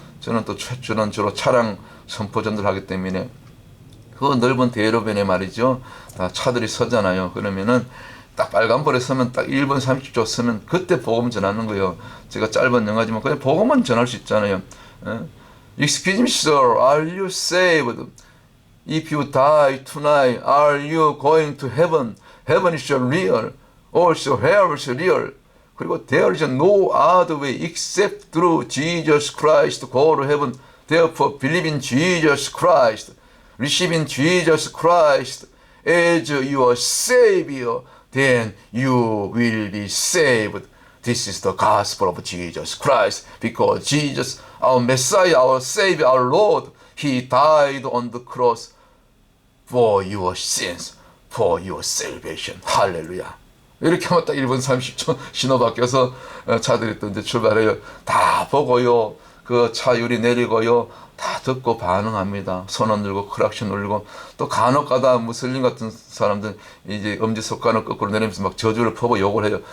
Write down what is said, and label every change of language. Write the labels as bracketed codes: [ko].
[ko] 저는 또 저는 주로 차량 선포 전도를 하기 때문에 그 넓은 대로변에 말이죠. 다 차들이 서잖아요. 그러면은 딱 빨간불에 서면 딱 1분 30초 서면 그때 복음 전하는 거예요. 제가 짧은 영화지만 그냥 복음만 전할 수 있잖아요. [en] Excuse me, sir. Are you saved? If you die tonight, are you going to heaven? Heaven is real. Also hell is real. 그리고 there is no other way except through Jesus Christ to go to heaven. Therefore, believe in Jesus Christ. Receive in Jesus Christ as your Savior. Then you will be saved. This is the gospel of Jesus Christ. Because Jesus, our Messiah, our Savior, our Lord, He died on the cross for your sins, for your salvation. [ko] 할렐루야. 이렇게 하면 딱 1분 30초 신호 바뀌어서 차들이 또 이제 출발해요. 다 보고요. 그 차 유리 내리고요. 다 듣고 반응합니다. 손 흔들고 크락션 울리고, 또 간혹 가다 무슬림 같은 사람들 이제 엄지손가락 거꾸로 내리면서 막 저주를 퍼고 욕을 해요.